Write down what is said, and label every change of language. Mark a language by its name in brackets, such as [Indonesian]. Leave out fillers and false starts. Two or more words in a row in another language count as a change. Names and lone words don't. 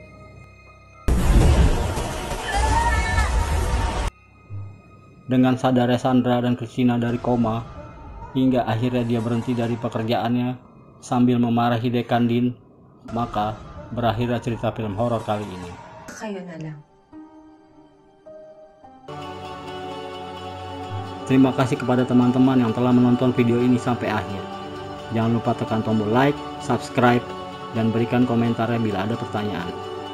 [Indonesian] Dengan sadarnya Sandra dan Christina dari koma hingga akhirnya dia berhenti dari pekerjaannya sambil memarahi Dekandin, maka berakhirnya cerita film horor kali ini. [Filipino] Kayo na lang. [Indonesian] Terima kasih kepada teman-teman yang telah menonton video ini sampai akhir. Jangan lupa tekan tombol like, subscribe, dan berikan komentarnya bila ada pertanyaan.